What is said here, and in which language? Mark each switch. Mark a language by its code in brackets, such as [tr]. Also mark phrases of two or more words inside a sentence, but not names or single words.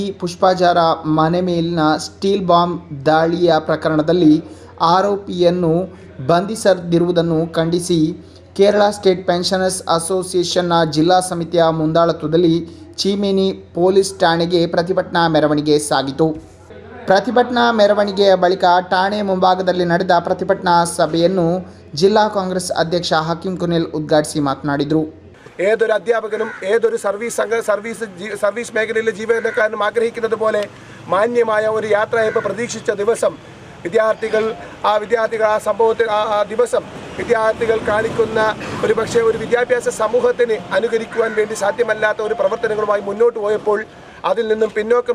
[kn] ಪುಷ್ಪಜಾರ ಮನೆ ಮೇಲಿನ ಸ್ಟೀಲ್ ಬಾಂಬ್ ದಾಳಿಯ ಪ್ರಕರಣದಲ್ಲಿ ಆರೋಪಿಯನ್ನು ಬಂಧಿಸದಿರುವುದನ್ನು ಖಂಡಿಸಿ ಕೇರಳ ಸ್ಟೇಟ್ ಪೆನ್ಷನರ್ಸ್ ಅಸೋಸಿಯೇಷನ್ನ ಜಿಲ್ಲಾ ಸಮಿತಿಯ ಮುಂದಾಳತ್ವದಲ್ಲಿ ಚೀಮೇನಿ ಪೊಲೀಸ್ ಠಾಣೆಗೆ ಪ್ರತಿಭಟನಾ ಮೆರವಣಿಗೆ ಸಾಗಿತು. ಪ್ರತಿಭಟನಾ ಮೆರವಣಿಗೆಯ ಬಳಿಕ ಠಾಣೆ ಮುಂಭಾಗದಲ್ಲಿ ನಡೆದ ಪ್ರತಿಭಟನಾ ಸಭೆಯನ್ನು ಜಿಲ್ಲಾ ಕಾಂಗ್ರೆಸ್ ಅಧ್ಯಕ್ಷ ಹಕೀಂ ಕುನಿಲ್ ಉದ್ಘಾಟಿಸಿ ಮಾತನಾಡಿದರು. [ml] ഏതൊരു അധ്യാപകനും ഏതൊരു സർവീസ് മേഖലയിലെ ജീവനക്കാരനും ആഗ്രഹിക്കുന്നത് പോലെ മാന്യമായ ഒരു യാത്രയയപ്പ് പ്രതീക്ഷിച്ച ദിവസം വിദ്യാർത്ഥികൾ ആ സംഭവത്തിൽ ആ ദിവസം വിദ്യാർത്ഥികൾ കാണിക്കുന്ന ഒരു വിദ്യാഭ്യാസ സമൂഹത്തിന് അനുകരിക്കുവാൻ വേണ്ടി സാധ്യമല്ലാത്ത ഒരു പ്രവർത്തനങ്ങളുമായി മുന്നോട്ട് പോയപ്പോൾ അതിൽ നിന്നും പിന്നോക്കം